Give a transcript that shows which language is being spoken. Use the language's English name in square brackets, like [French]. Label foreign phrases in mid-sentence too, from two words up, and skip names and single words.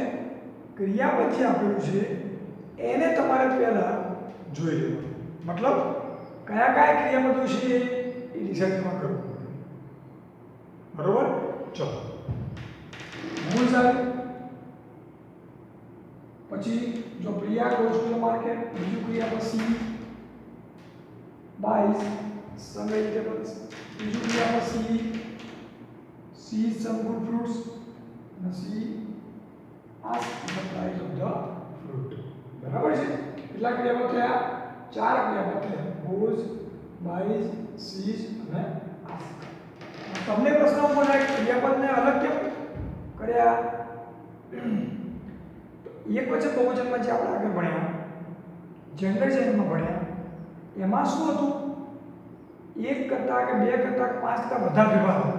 [Gujarati] ક્રિયાપદ જે આપેલું છે એને તમારે પહેલા જોઈ લેવાનું. મતલબ કયા કયા ક્રિયાપદો છે એ ડિસાઈડ તમારે કરવું પડે. બરોબર. ચલો, મૂળ સાહેબ. પછી જો [English] પ્રિયા goes to the market, [Gujarati] બીજું ક્રિયાપદ [English] she buys some vegetables, [Gujarati] બીજું ક્રિયાપદ [English] she sees some good fruits, અને she asks the price of the fruit. [Gujarati] બરાબર છે. કેટલા ક્રિયાપદ થયા? 4 ક્રિયાપદ થયા. [English] goes, buys, sees અને asks. [Gujarati] તમને પ્રશ્ન પૂછાય ક્રિયાપદને અલગ કેમ કર્યા? એકવચન બહુવચનમાં જે આપણે આગળ ભણ્યા, જેન્ડર ચેન્જમાં ભણ્યા, એમાં શું હતું? એક કરતા કે બે કરતા કે 5 કરતા બધા ફેરફાર હતા.